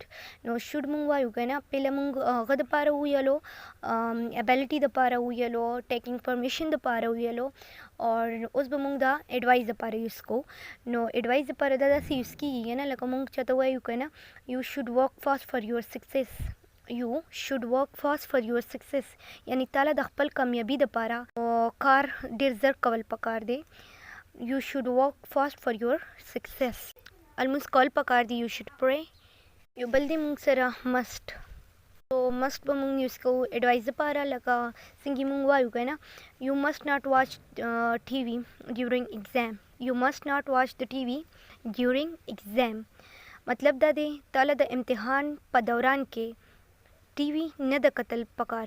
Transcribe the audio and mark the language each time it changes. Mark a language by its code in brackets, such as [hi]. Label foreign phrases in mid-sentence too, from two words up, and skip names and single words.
[ps] نو شوډ مونږ وایو که نه پهله مونږ هغه دپاره وویلو ابیلیټي دپاره وویلو [en] taking permission [ps] دپاره وویلو اور اوس به مونږ دا ایډوایس دپاره یوز کوو. نو ایډوایس دپاره دا داسې یوز کیږي که نه لکه مونږ چاته وایو که نه [en] you should work fast for your success. you should work fast for your success [ps] یعنی تاله د خپل کامیابي دپاره کار ډېر زر کول پکار دی. [en] you should work fast for your success. [ps] المونځ کول پکار دي. [en] you should pray. [ps] یو بل دی مونږ سره مسټ. [en] so must [ps] به مونږ یوز کوو ایډوایس دپاره لکه څنګه مونږ وایو که نه [en] you must not watch TV during exam. you must not watch [ps] د [en] TV during exam [ps] مطلب دا دی تاله د امتحان په دوران کې ټي وي نه د کتل پکار.